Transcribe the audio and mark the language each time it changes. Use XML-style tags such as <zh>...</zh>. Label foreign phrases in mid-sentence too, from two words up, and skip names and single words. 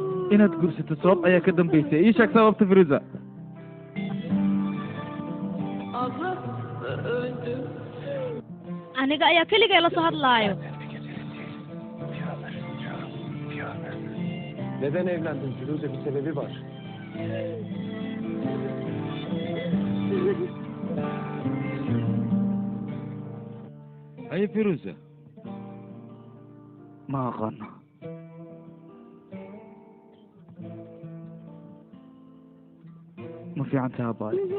<so>inaad gursato sabab ayaa ka dambaysay ii sheeg sababta firuusa aniga ayaa keligay la soo hadlaayo</so> <tr>Neden evlendin Firuze? Bir sebebi var.</tr> <so>haye firuusa ma aqaano ma fiican tahay abaay</so>